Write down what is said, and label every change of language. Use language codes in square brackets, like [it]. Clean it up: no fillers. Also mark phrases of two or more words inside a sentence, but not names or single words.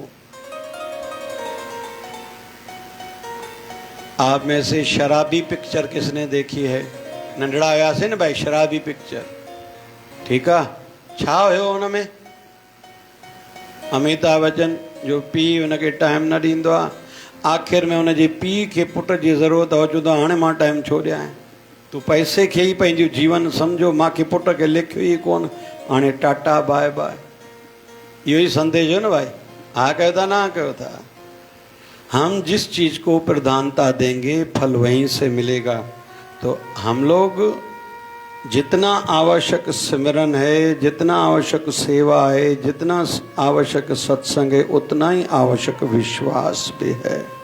[hi] आप में से शराबी पिक्चर किसने देखी है? [sd] नंढड़ा आया से न भाई, शराबी पिक्चर, ठीक है? छा हो उनमें अमिताभ बच्चन जो पी उनके टाइम न ॾींदो आहे, आखिर में उनजे पी खे पुट जी ज़रूरत हो, चवंदो हाणे मां टाइम छो ॾियां? तूं पैसे खे ई पंहिंजो जीवन सम्झो, मूंखे पुट खे लिखियो ई कोन, हाणे टाटा [en] bye bye. [sd] इहो ई संदेश हो न भाई? हा कयो था ना कयो था? [hi] हम जिस चीज़ को प्रधानता देंगे फल वहीं से मिलेगा। तो हम लोग जितना आवश्यक सिमरन है, जितना आवश्यक सेवा है, जितना आवश्यक सत्संग है, उतना ही आवश्यक विश्वास भी है।